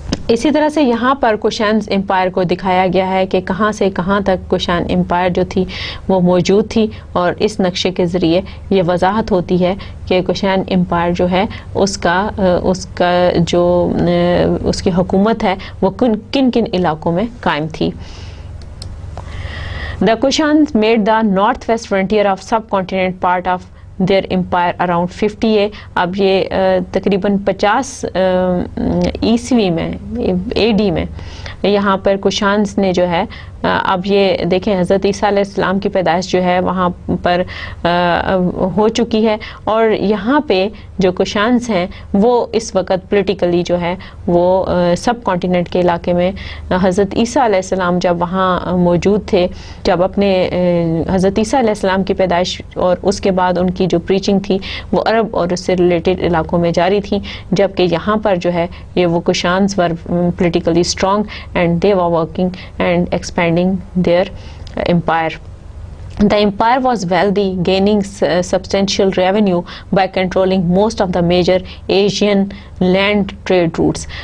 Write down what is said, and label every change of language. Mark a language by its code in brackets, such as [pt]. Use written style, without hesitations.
[ur] اسی طرح سے یہاں پر کوشانز امپائر کو دکھایا گیا ہے کہ کہاں سے کہاں تک کوشان امپائر جو تھی وہ موجود تھی، اور اس نقشے کے ذریعے یہ وضاحت ہوتی ہے کہ کوشان امپائر جو ہے اس کا جو اس کی حکومت ہے وہ کن کن علاقوں میں قائم تھی. [en] The Kushans made the northwest frontier of subcontinent part of their empire around 50 A. [ur] اب یہ تقریباً 50 عیسوی میں AD میں یہاں پر کوشانز نے جو ہے اب یہ دیکھیں حضرت عیسیٰ علیہ السلام کی پیدائش جو ہے وہاں پر ہو چکی ہے، اور یہاں پہ جو کوشانز ہیں وہ اس وقت پولیٹیکلی جو ہے وہ سب کانٹیننٹ کے علاقے میں حضرت عیسیٰ علیہ السلام جب وہاں موجود تھے، جب اپنے حضرت عیسیٰ علیہ السلام کی پیدائش اور اس کے بعد ان کی جو پریچنگ تھی وہ عرب اور اس سے ریلیٹڈ علاقوں میں جاری تھی، جبکہ یہاں پر جو ہے یہ وہ کوشانز [en] Were politically strong and they were working and expanding their empire. The empire was wealthy, gaining substantial revenue by controlling most of the major Asian land trade routes.